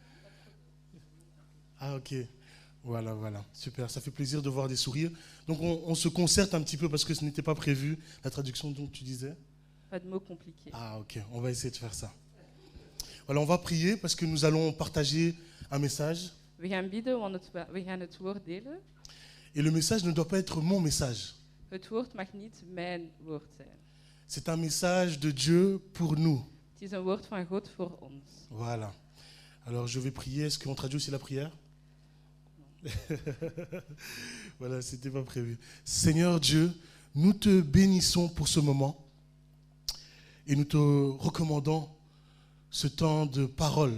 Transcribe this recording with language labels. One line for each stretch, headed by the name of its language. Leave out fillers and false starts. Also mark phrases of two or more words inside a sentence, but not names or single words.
French: Ah, ok. Voilà. Super, ça fait plaisir de voir des sourires. Donc on se concerte un petit peu parce que ce n'était pas prévu, la traduction dont tu disais. Pas de mots compliqués. Ah, ok, on va essayer de faire ça. Voilà, on va prier parce que nous allons partager un message.
Dutch: We gaan bidden, want we gaan het woord delen.
French: Et le message ne doit pas être mon message.
Dutch: Het woord mag niet mijn woord zijn.
French: C'est un message de Dieu pour nous.
Dutch: Het is een woord van God voor ons.
French: Voilà. Alors je vais prier. Est-ce qu'on traduit aussi la prière? Voilà, c'était pas prévu. Seigneur Dieu, nous te bénissons pour ce moment et nous te recommandons ce temps de parole.